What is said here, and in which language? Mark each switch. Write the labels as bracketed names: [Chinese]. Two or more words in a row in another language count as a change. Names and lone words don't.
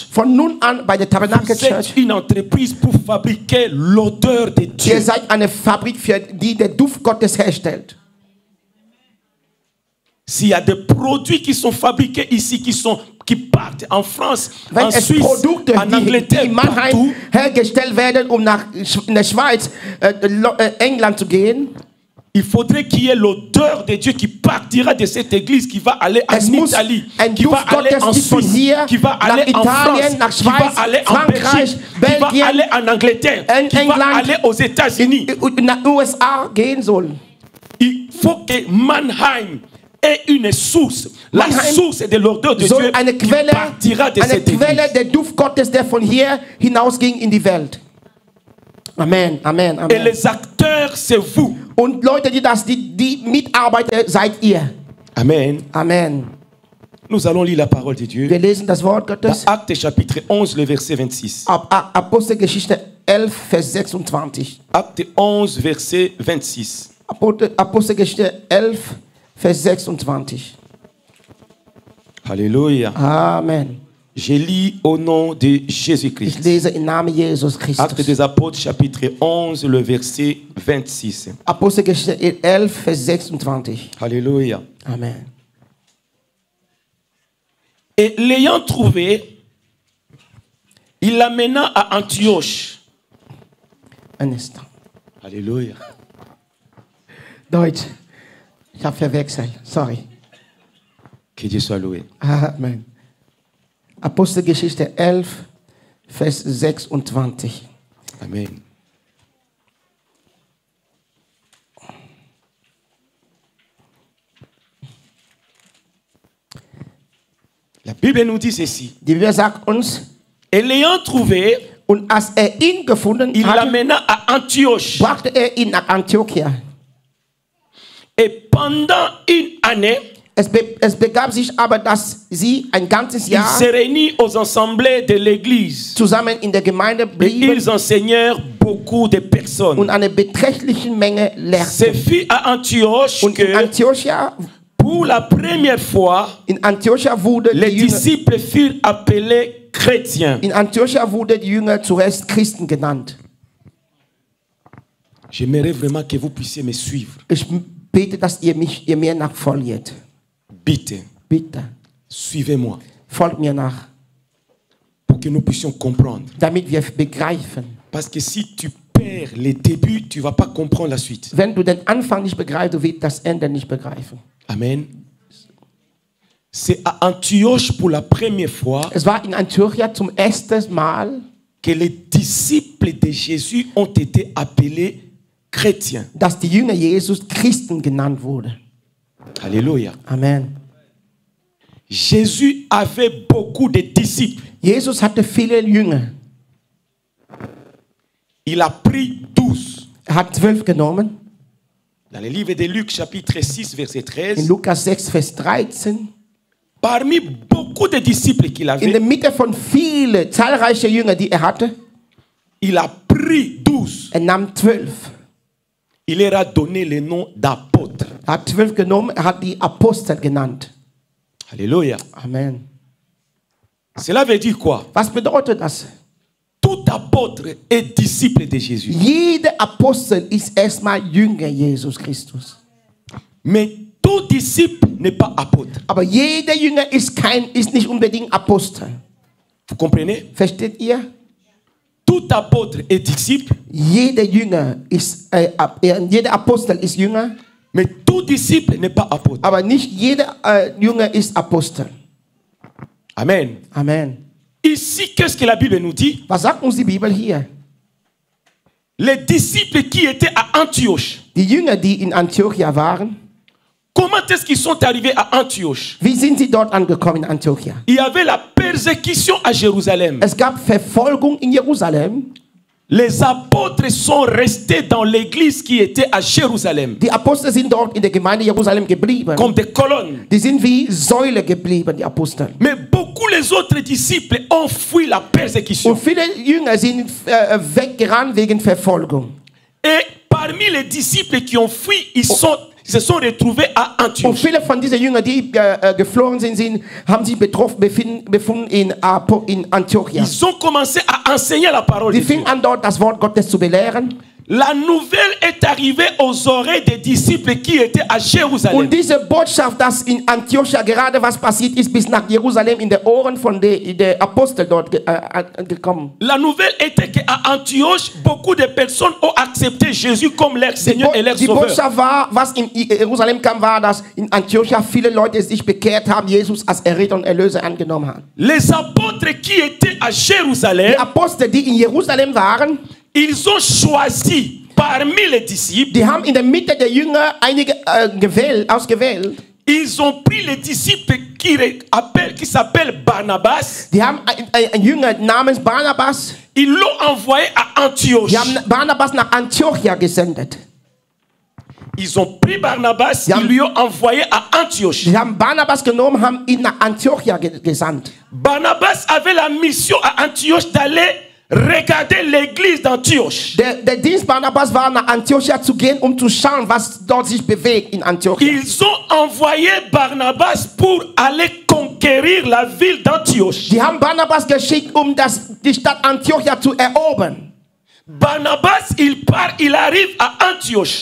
[German] von nun an bei der Tabernacle [French] vous êtes Church. une entreprise pour fabriquer l'odeur de Dieu. [German] Ihr seid eine Fabrik, die der Duft Gottes herstellt. [French] S'il y a des produits qui sont fabriqués ici, qui partent en France, [German] Wenn [French] en [German] es [French] Suisse, [German] Produkte, [French] en [German] die [French] Angleterre, [German] in Mannheim [French] partout, [German] hergestellt werden, um in der Schweiz, England zu gehen, [French] il faudrait qu'il y ait l'odeur de Dieu qui partira de cette église, qui va aller en [German] es muss [French] Italie, [German] ein [French] qui va [German] Duft [French] aller [German] Gottes, [French] en [German] die von [French] Suisse, [German] hier [French] qui va [German] nach [French] aller en [German] Italien, nach [French] France, qui va [German] Schweiz, [French] aller en [German] Frankreich, [French] Belgique, qui va [German] Belgien, [French] aller en Angleterre, qui va [German] England, [French] aller aux États-Unis. [German] nach USA gehen soll. [French] Il faut que Mannheim ait une source, la Mannheim source de l'odeur de [German] Soll [French] Dieu [German] eine [French] qui [German] Quelle, [French] partira de [German] eine [French] cette [German] Quelle [French] église. [German] der Duft Gottes, der von hier hinausging in die Welt. Amen, Amen, [French] Et Amen. les acteurs, c'est vous. [German] Und Leute, die Mitarbeiter seid ihr. Amen. Amen. [French] Nous allons lire la parole de Dieu. [German] Wir lesen das Wort Gottes. [French] Dans Actes chapitre 11, le verset 26. [German] Apostelgeschichte 11, Vers 26. [French] Acte 11, verset 26. [German] Apostelgeschichte 11, Vers 26. [French] Alléluia. Amen. Je lis au nom de [German] Ich [French] Jésus-Christ. [German] lese im Namen Jesus [French] Acte [German] Christus. [French] des Apôtres, chapitre 11, le verset 26. [German] Apostelgeschichte 11, Vers 26. [French] Alléluia. Amen. Et l'ayant trouvé, il l'amena à Antioche. [German] Ein instant. [French] Alléluia. [German] Deutsch. Ich habe verwechselt. Sorry. [French] Que Dieu soit loué. Amen. [German] Apostelgeschichte 11, Vers 26. [French] Amen. La Bible nous dit ceci. [German] Die Bibel sagt uns, [French] Et l'ayant trouvé, [German] und als ihn gefunden [French] il [German] hatte, [French] l'amena à Antioche. [German] brachte ihn nach Antiochia. [French] Et pendant une année, [German] Es begab sich aber, dass sie ein ganzes [French] il [German] Jahr [French] se réunit aux assemblées de l'église. [German] zusammen in der Gemeinde [French] Et [German] blieben [French] ils enseignèrent beaucoup de personnes. [German] und eine beträchtliche Menge [French] Ce [German] lehrten. [French] fut à Antioche [German] Und in [French] que, [German] Antiochia, [French] pour la première fois, [German] wurde [French] les [German] die Jünger, [French] disciples furent appelés chrétiens. [German] in Antiochia wurde die Jünger zuerst Christen genannt. [French] J'aimerais vraiment que vous puissiez me suivre. [German] Ich bete, dass ihr mir nachfolgt. Bitte, Bitte, [French] suivez-moi [German] folgt mir nach, [French] pour que nous puissions comprendre. [German] damit wir begreifen. [French] Parce que si tu perds les débuts, tu ne vas pas comprendre la suite. [German] Wenn du den Anfang nicht begreifst, du wirst das Ende nicht begreifen. Amen. [French] C'est à Antioche pour la première fois [German] Es war in Antiochia zum ersten Mal, [French] que les disciples de Jésus ont été appelés chrétiens. [German] dass die Jünger Jesus Christen genannt wurden. [French] Alléluia. Amen. Jésus avait beaucoup de disciples. [German] Jesus hatte viele Jünger. [French] Il a pris 12. [German] Hat 12 genommen. [French] Dans le livre de Luc, chapitre 6, verset [German] In 13, Lukas 6, Vers 13. [French] parmi beaucoup de disciples qu'il [German] In der [French] avait, [German] Mitte von vielen, zahlreichen Jüngern, die er hatte, [French] il a pris 12. [German] er nahm 12. [French] Il leur a donné le nom d'apôtres. [German] Er hat 12 genommen, er hat die Apostel genannt. [French] Alléluia. Amen. Cela veut dire quoi? [German] Was bedeutet das? [French] Tout apôtre est disciple de Jésus. [German] Jeder Apostel ist erstmal Jünger Jesus Christus. [French] Mais tout disciple n'est pas apôtre. [German] Aber jeder Jünger ist nicht unbedingt Apostel. [French] Vous comprenez? [German] Versteht ihr? [French] Tout apôtre est disciple, [German] Jeder Jünger ist, jeder Apostel ist Jünger, [French] mais tout disciple n'est pas apôtre. [German] aber nicht jeder Jünger ist Apostel. Amen. Amen. [French] Ici, qu'est-ce que la Bible nous dit? [German] Was sagt uns die Bibel hier? [French] Les disciples qui étaient à Antioche, [German] Die Jünger, die in Antiochia waren, [French] comment est-ce qu'ils sont arrivés à Antioche? [German] wie sind sie dort angekommen in Antiochia? [French] Il y avait la persécution à Jérusalem. [German] Es gab Verfolgung in Jerusalem. [French] Les apôtres sont restés dans l'église qui était à Jérusalem, [German] Die Apostel sind dort in der Gemeinde Jerusalem geblieben. [French] comme des colonnes. [German] Die sind wie Säule geblieben, die Apostel. [French] Mais beaucoup les autres disciples ont fui la persécution. [German] Und viele Jünger sind weggerannt wegen Verfolgung. [French] Et parmi les disciples qui ont fui, se sont retrouvés à [German] Und [French] Antioche. [German] viele von diesen Jüngern, die geflohen sind, haben sich befunden in Antiochia. [French] Ils ont commencé à enseigner la parole de [German] Sie [French] Dieu. [German] fingen an, dort das Wort Gottes zu belehren. [French] La nouvelle est arrivée aux oreilles des disciples qui étaient à Jérusalem. [German] Und diese Botschaft, dass in Antiochia gerade was passiert ist, bis nach Jerusalem in den Ohren von den Aposteln dort gekommen. [French] La nouvelle était qu'à Antioche, beaucoup de personnes ont accepté Jésus comme leur Seigneur et leur [German] Die [French] Sauveur. [German] Botschaft war, was in Jerusalem kam, war, dass in Antiochia viele Leute sich bekehrt haben, Jesus als Erretter und Erlöser angenommen haben. [French] Les apôtres qui étaient à Jérusalem, [German] Die Apostel, die in Jerusalem waren, [French] ils ont choisi parmi les disciples, [German] die haben in der Mitte der Jünger einige ausgewählt. [French] ils ont pris les disciples qui s'appellent Barnabas, [German] Die haben einen Jünger namens Barnabas, [French] ils l'ont envoyé à Antioche. [German] die haben Barnabas nach Antiochia gesendet. [French] Ils ont pris Barnabas, [German] Ja. [French] ils lui ont envoyé à Antioche. [German] Die haben Barnabas genommen, haben ihn nach Antiochia gesandt. [French] Barnabas avait la mission à Antioche d'aller regarder l'église d'Antioche. [German] Der Dienst Barnabas war, nach Antiochia zu gehen, um zu schauen, was dort sich bewegt in Antiochia. [French] Ils ont envoyé Barnabas pour aller conquérir la ville d'Antioche. [German] Die haben Barnabas geschickt, um die Stadt Antiochia zu erobern. [French] Barnabas, il part, il arrive à Antioche.